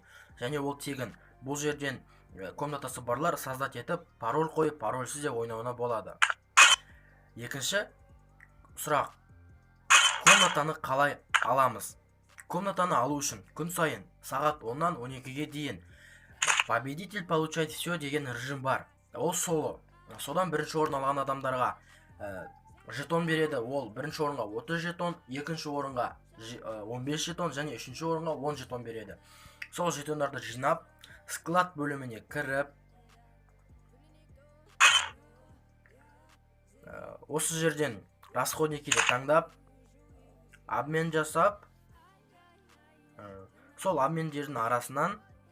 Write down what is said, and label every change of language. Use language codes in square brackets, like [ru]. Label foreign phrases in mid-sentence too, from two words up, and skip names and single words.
[kk] Және ол тегін. Бұл жерден комнатасы барлар создать етіп, пароль қойып, парольсіз де ойнауына болады. Екінші сұрақ, комнатаны қалай аламыз? Комнатаны алу үшін күн сайын сағат 10-нан 12-ге дейін [ru] победитель получает все [kk] деген режим бар. Ол соло. Содан бірінші орын алған адамдарға жетон береді. Ол бірінші орынға 30 жетон, екінші орынға 15 жетон және үшінші орынға 10 жетон береді. Сол жетондарды жинап, склад бөліміне кіріп, осы жерден расходникіде таңдап, обмен жасап, сол обмендердің арасынан